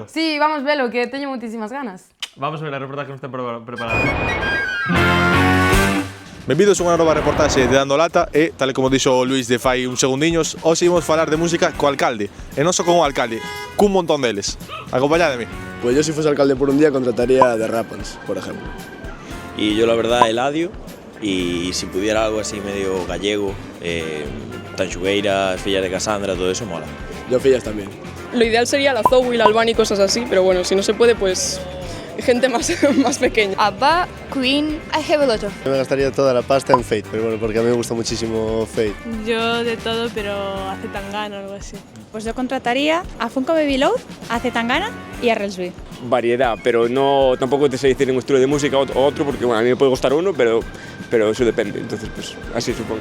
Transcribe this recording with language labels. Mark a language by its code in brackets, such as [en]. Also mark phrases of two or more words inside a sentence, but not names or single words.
[gl] Sí, vamos velo, que teño moitísimas ganas. Vamos a ver a reportaje que nos ten preparado. Benvidos a unha nova reportaxe de Dando Lata e, tal como dixo Luis de fai uns segundiños, hoxe imos falar de música co alcalde, e non só con o alcalde, cun montón deles. Acompañádeme. [es] Pues yo si fuese alcalde por un día contrataría a The Rappans, por ejemplo. Y yo la verdad Eladio, y si pudiera algo así medio gallego, Tanxugueiras, Fillas de Casandra, todo eso mola. Yo Fillas también. Lo ideal sería la Zou y la Albani y cosas así, pero bueno, si no se puede, pues gente más, más pequeña. [en] ABBA, Queen, I have a lot of. [es] Yo me gastaría toda la pasta en Fate, pero bueno, porque a mí me gusta muchísimo Fate. Yo de todo, pero hace Tangana o algo así. Pues yo contrataría a Funko Baby Load, a Zetangana y a Relsby. Variedad, pero no tampoco te sé decir en un estilo de música o otro, porque bueno, a mí me puede gustar uno, pero eso depende, entonces pues así supongo.